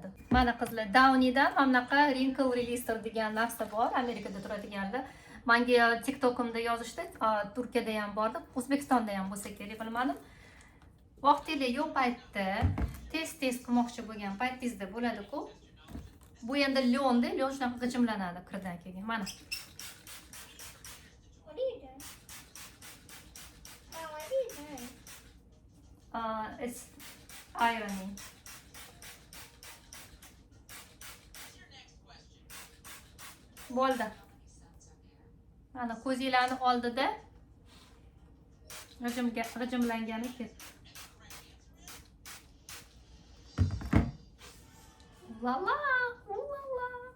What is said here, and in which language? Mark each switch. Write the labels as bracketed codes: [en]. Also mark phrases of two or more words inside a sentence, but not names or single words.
[uz] Mana qizlar, Downy'dan anaqa [en] wrinkle releaser [uz] degan narsa bor, Amerikada turadiganlar. Menga TikTok'imda yozishdi, Turkiyada ham bordi, O'zbekistonda ham bo'lsa kerak, bilmadim. Vaqtingiz yo'q paytda, tez qilmoqchi bo'lgan paytingizda bo'ladi-ku. Bu endi lyonda, lyon shunaqa g'ijimlanadi kirdan keyin. Mana. [en] What are you doing? What are you doing? It's ironing. [uz] Bo'ldi. Mana ko'zinglarni oldida g'ijimlangani ketdi. Lala, ulala.